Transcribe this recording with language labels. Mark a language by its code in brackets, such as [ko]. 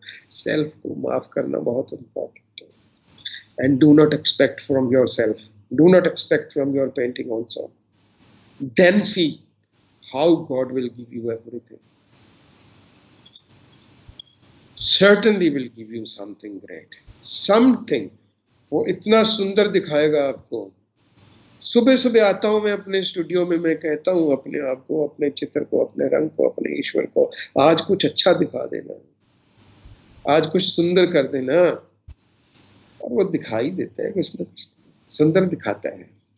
[hi] Self को माफ करना बहुत इम्पोर्टेंट है। [en] And do not expect from yourself, do not expect from your painting also. Then see how God will give you everything. Certainly will give you something great, something, [hi] वो इतना सुंदर दिखाएगा आपको। सुबह सुबह आता हूँ मैं अपने स्टूडियो में, मैं कहता हूँ अपने आप को, अपने चित्र को, अपने रंग को, अपने ईश्वर को, आज कुछ अच्छा दिखा देना, आज कुछ सुंदर कर देना। और वो दिखाई देता है, कुछ ना कुछ सुंदर दिखाता है।